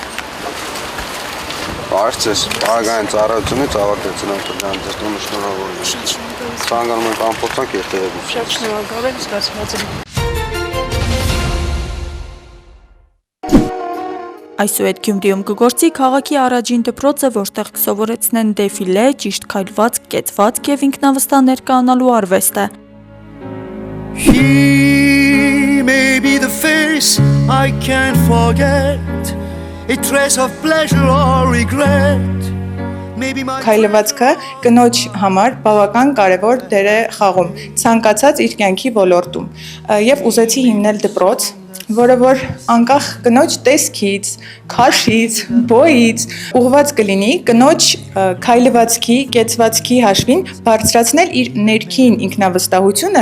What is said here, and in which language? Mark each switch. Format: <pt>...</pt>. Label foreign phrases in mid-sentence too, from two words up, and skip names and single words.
<hy>Բարցես, բարեկային ծառայությունից ավարտեցին անդրան ձեր տոնը շնորհավոր եմ։ Ցանկանում ենք անփորձանք երթևեկություն։ Շատ շնորհակալ եմ, զգացված եմ։ Այսուհետ Գյումրիում կգործի քաղաքի առաջին դպրոցը, որտեղ կսովորեցնեն դեֆիլե, ճիշտ քայլվածք, կեցվածք եւ ինքնավստահ ներկայանալու արվեստը։</hy> <en>He may be the face I can't forget, a trace of pleasure or regret. Maybe my</en> <hy>Քայլվածքը կնոջ համար բավական կարևոր դեր է խաղում ցանկացած իր կյանքի ոլորտում եւ ուզեցի հիմնել դպրոց, որը որ անկախ կնոջ տեսքից, քաշից, բոյից ուղղված կլինի կնոջ քայլվածքի, կեցվածքի հաշվին բարձրացնել իր ներքին ինքնավստահությունը։</hy>